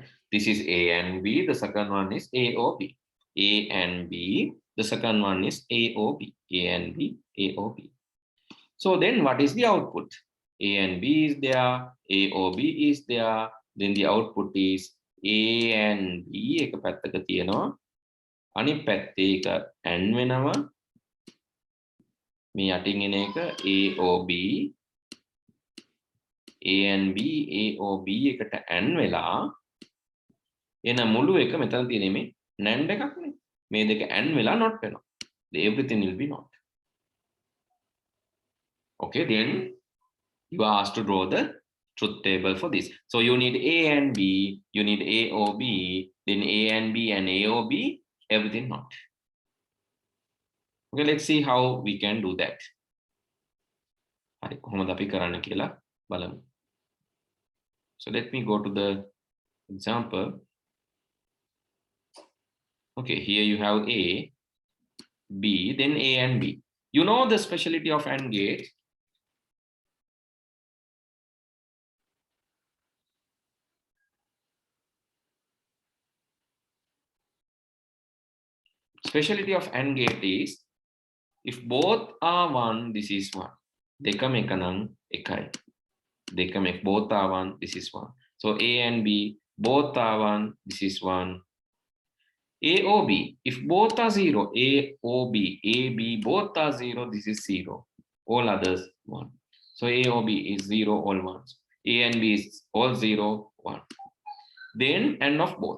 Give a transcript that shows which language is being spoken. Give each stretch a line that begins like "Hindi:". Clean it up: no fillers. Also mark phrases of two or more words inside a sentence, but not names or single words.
English: This is A and B. The second one is A, O, B. A and B. The second one is A, O, B. A and B, A, O, B. So then what is the output? A and B is there. A, O, B is there. Then the output is A and B.
Sinhala: එක පැත්තක තියෙනවා. අනිත් පැත්තේ එක N වෙනවා. මේ යටින් එන එක A, O, B.
English: A and B, A, O,
Sinhala: B එකට N වෙලා එන මුළු එක මෙතන තියෙන්නේ මේ NAND එකක්නේ. මේ දෙක N වෙලා not වෙනවා.
English: Everything will be not. Okay, then you are asked to draw the truth table for this. So you need A and B, you need A, O, B, then A and B and A, O, B, everything not. Okay, let's see how we can do that.
Sinhala: හරි කොහොමද අපි කරන්න කියලා බලමු.
English: So let me go to the example. Okay, here you have A, B, then A and B. You know the speciality of AND gate. Speciality of AND gate is if both are 1, this is 1.
Sinhala: දෙකම එකනම් එකයි.
English: Dekam if both are 1, this is 1. So A and B, both are 1, this is 1. A, O, B, if both are 0, A, O, B, A, B, both are 0, this is 0. All others 1. So A, O, B is 0, all 1s. A and B is all 0, 1. Then AND of both.